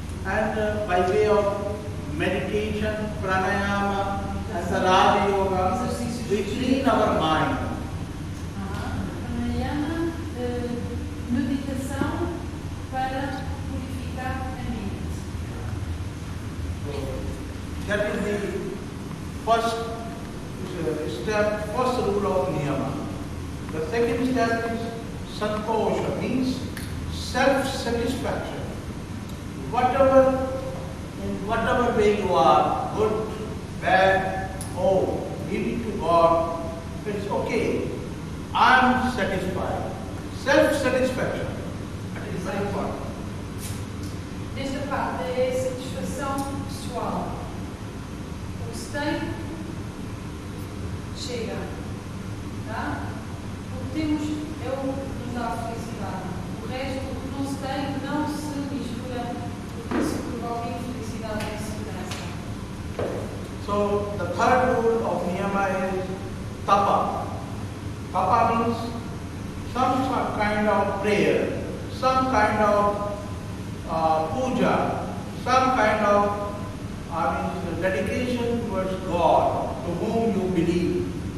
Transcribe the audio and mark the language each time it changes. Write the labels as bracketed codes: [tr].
[en] And by way of meditation, pranayama, and the Raja Yoga, we clean our mind. [pt] Pranayama, meditação para purificar a mente. [en] That is the first step, first rule of niyama. The second step is santosha, means self-satisfaction. In whatever way you are, good, bad, leading to God, it's okay. I am satisfied. Self-satisfaction. That is very important. [pt] Nesta parte é a satisfação pessoal. O que se tem, chega. Tá? O que temos é o que nos dá felicidade. O resto, o que não se tem, não se mistura, porque isso provoca infelicidade e insegurança. [en] So, the third rule of niyama is tapa. Tapa means some kind of prayer, some kind of puja, some kind of dedication towards God, to whom you believe.